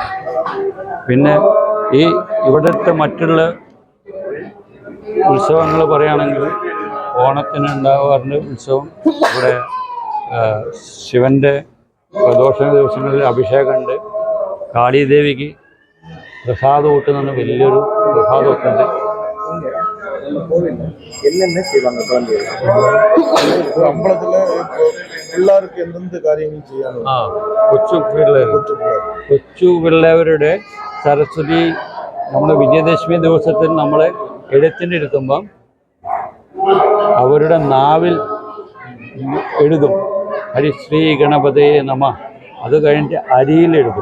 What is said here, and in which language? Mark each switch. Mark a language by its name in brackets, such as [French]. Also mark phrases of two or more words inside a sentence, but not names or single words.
[Malayalam] പിന്നെ ഇവിടുത്തെ മറ്റുള്ള ഉത്സവങ്ങൾ പറയുകയാണെങ്കിൽ ഓണത്തിന് ഉണ്ടാകാറുണ്ട് ഉത്സവം. ഇവിടെ ശിവൻ്റെ പ്രദോഷ ദിവസങ്ങളിൽ അഭിഷേകമുണ്ട്. കാളിദേവിക്ക് പ്രസാദം ഊട്ടുന്ന വലിയൊരു പ്രസാദമൊക്കെ ഉണ്ട്. [Tamil] என்னென்ன செய்வாங்க குழந்தைகள் அம்பலத்துல எல்லாருக்கும் எந்தெந்த காரியங்கள் செய்யணும்? [Malayalam] കൊച്ചു പിള്ളേരുടെ സരസ്വതി നമ്മൾ വിജയദശമി ദിവസത്തിൽ നമ്മൾ എഴുത്തിനിരുത്തുമ്പം അവരുടെ നാവിൽ എഴുതും [Sanskrit] ഹരിശ്രീ ഗണപതയെ നമ. [Malayalam] അത് കഴിഞ്ഞിട്ട് അരിയിലെഴുതും.